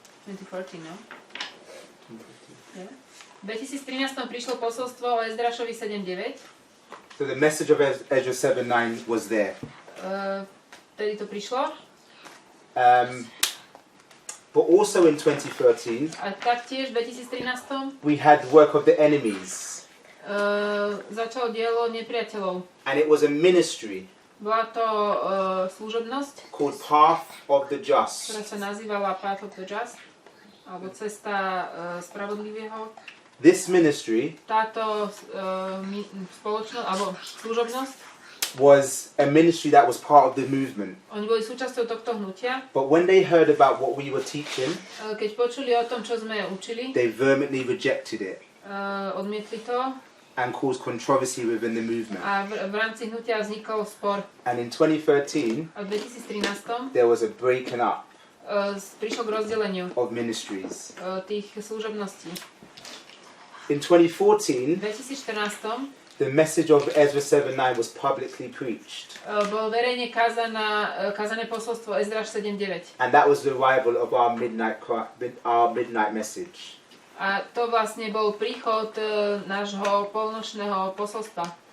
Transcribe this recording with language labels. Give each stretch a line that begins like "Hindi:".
Slovak: 2014, no? Yeah. V 2013 prišlo posolstvo o Ezdrašovi 7.9.
English: So the message of Ezra 7:9 was there.
Slovak: Vtedy to prišlo.
English: But also in 2013,
Slovak: A taktiež v 2013
English: we had the work of the enemies.
Slovak: Začalo dielo nepriateľov.
English: And it was a ministry
Slovak: Bola to služobnosť,
English: called Path of the
Slovak: ktorá
English: Just.
Slovak: sa nazývala Path of the Just, alebo Cesta spravodlivého.
English: This ministry
Slovak: Táto spoločnosť, alebo služobnosť,
English: was a ministry that was part of the movement.
Slovak: oni boli súčasťou tohto hnutia.
English: But when they heard about what we were teaching,
Slovak: Keď počuli o tom, čo sme učili,
English: they vehemently rejected it
Slovak: odmietli to
English: and caused controversy within the movement.
Slovak: a v rámci hnutia vznikol spor.
English: And in 2013,
Slovak: A v 2013
English: there was a breaking up
Slovak: prišlo k rozdeleniu
English: of ministries.
Slovak: tých služobností.
English: In 2014,
Slovak: V 2014
English: the message of Ezra 7:9 was publicly preached.
Slovak: bol verejne kázané posolstvo Ezdraš 7.9.
English: And that was the arrival of our midnight message.
Slovak: A to vlastne bol príchod nášho polnočného posolstva.